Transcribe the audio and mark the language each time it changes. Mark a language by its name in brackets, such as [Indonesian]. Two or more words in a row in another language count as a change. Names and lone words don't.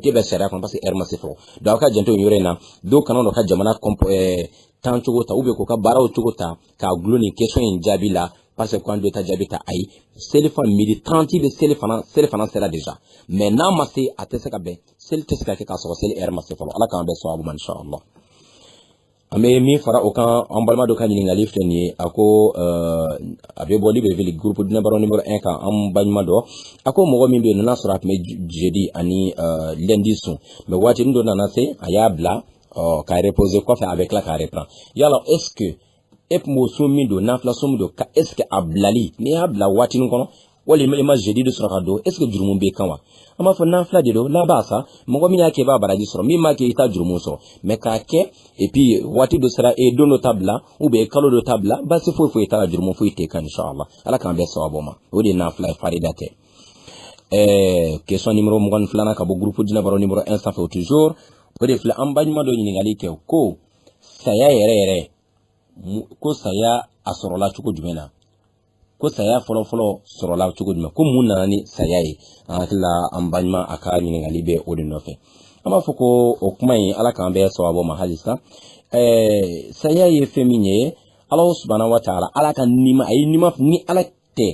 [Bambara] tɛ bɛn sariya kɔnɔ [French] parce que [Bambara] heure ma se fɔlɔ donc aw ka janto nin yɔrɔ in na dɔw kana dɔ ka jamana temps cogo ta [French] ou bien [Bambara] k'u ka baaraw cogo ta k'a gulo nin question in jaabi la [French] parce que [Bambara] k'an bɛ taa jaabi ta ayi seli fana midi 30 bɛ seli fana sera déjà mais n'a ma se a tɛ se ka bɛn seli tɛ se ka kɛ k'a sɔrɔ seli heure ma se fɔlɔ ala k'an bɛɛ sababu ma inshallah an bɛ min fara o kan an balima dɔ ka ɲininkali filɛ nin ye a ko a bɛ bɔ Libreville groupe dinɛ baro numéro 1 kan an balima dɔ a ko mɔgɔ min bɛ yen n'a sɔrɔ a tun bɛ jeudi ani lundi sun mais waatinin dɔ nana se a y'a bila k'a reposer kɔfɛ a bɛ tila k'a reprendre yala [French] est ce que [Bambara] e tun b'o sun min don nafila sun min don ka [French] est ce que [Bambara] a bilali n'i y'a bila waatinin kɔnɔ walima i ma jeudi de sɔrɔ ka don est ce que jurumu b'i kan wa an b'a fɔ nafila de don n'a sa mɔgɔ min y'a kɛ i b'a baraji sɔrɔ min m'a kɛ i t'a jurumu sɔrɔ mais k'a kɛ [French] et puis [Bambara] waati dɔ sera e don dɔ ta bila [French] ou bien [Bambara] kalo dɔ ta bila basi foyi foyi t'a la jurumu foyi t'e kan inshallah ala k'an bɛɛ sababu ma o de ye nafila ye farida tɛ [French] question numéro 22 [Bambara] ka bɔ groupe dinɛ baro numéro 1 sanfɛ toujours o de filɛ an baɲuman dɔ ɲininkali kɛ ko saya yɛrɛ ko saya a sɔrɔla cogo jumɛn na ko saya fɔlɔ sɔrɔla cogo jumɛn ko mun nana ni saya ye an hakili la an baɲuman a ka ɲininkali bɛ o de nɔfɛ an b'a fɔ ko o kuma in ala k'an bɛɛ sababu ma halisa saya ye fɛn min ye ala [Arabic] سبحانه وتعالى [Bambara] ala ka nima a ye nima ni ala tɛ